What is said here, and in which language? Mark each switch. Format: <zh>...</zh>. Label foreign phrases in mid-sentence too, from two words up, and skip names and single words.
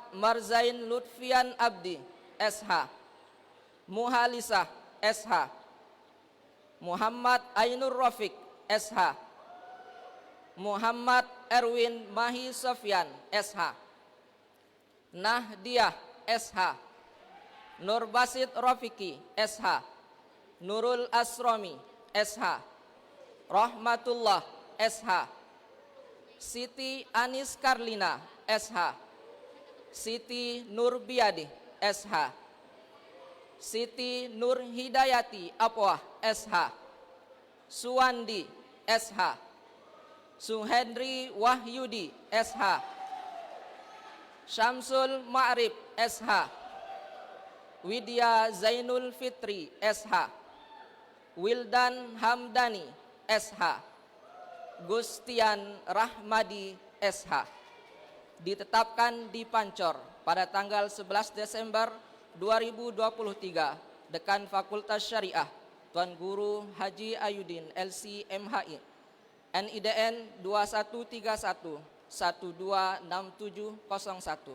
<id>Marzain Lutfian Abdi SH, Muhalisah SH, Muhammad Ainur Rafiq SH, Muhammad Erwin Mahi Sofyan SH, Nahdiah SH, Nur Basit Rafiki SH, Nurul Asromi SH, Rahmatullah SH, Siti Anis Karlina SH, Siti Nur Biadi SH, Siti Nur Hidayati Apwah SH, Suwandi SH, Suhendri Wahyudi SH, Syamsul Ma'rif SH, Widya Zainul Fitri SH, Wildan Hamdani SH, Gustian Rahmadi SH. ditetapkan di Pancor pada tanggal 11 Desember 2023, Dekan Fakultas Syariah, Tuan Guru Haji Ayudin LC MHI, NIDN 2131 126701.</id>